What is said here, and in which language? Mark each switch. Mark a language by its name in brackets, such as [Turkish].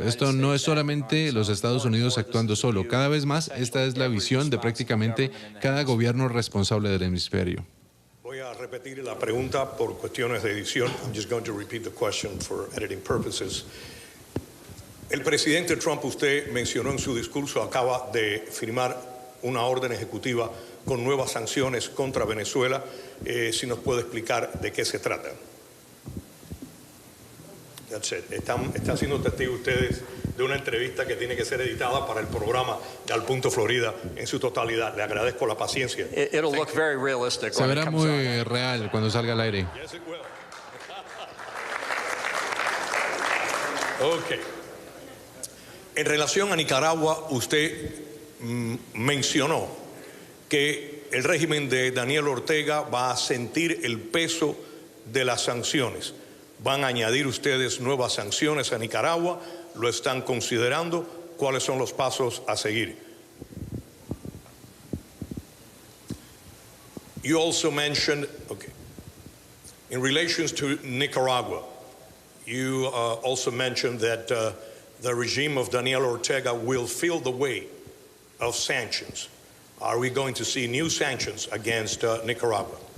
[Spanish] Esto no es solamente los Estados Unidos actuando solo. Cada vez más, esta es la visión de prácticamente cada gobierno responsable del hemisferio. Voy a repetir la pregunta por cuestiones de edición. [English] I'm just going to repeat the question for editing purposes. [Spanish] El presidente Trump, usted mencionó en su discurso, acaba de firmar una orden ejecutiva con nuevas sanciones contra Venezuela. Si nos puede explicar de qué se trata. [English] That's it. [Spanish] Están siendo testigos ustedes de una entrevista que tiene que ser editada para el programa de Al Punto Florida en su totalidad. Le agradezco la paciencia. [English] It'll look very realistic. [Spanish] Se verá muy real cuando salga al aire. [English] Yes, it will. Ok. [Spanish] En relación a Nicaragua, usted mencionó que el régimen de Daniel Ortega va a sentir el peso de las sanciones. ¿Van a añadir ustedes nuevas sanciones a Nicaragua? ¿Lo están considerando? ¿Cuáles son los pasos a seguir? [English] You also mentioned, okay, in relations to Nicaragua, you also mentioned that the regime of Daniel Ortega will feel the weight of sanctions. Are we going to see new sanctions against Nicaragua?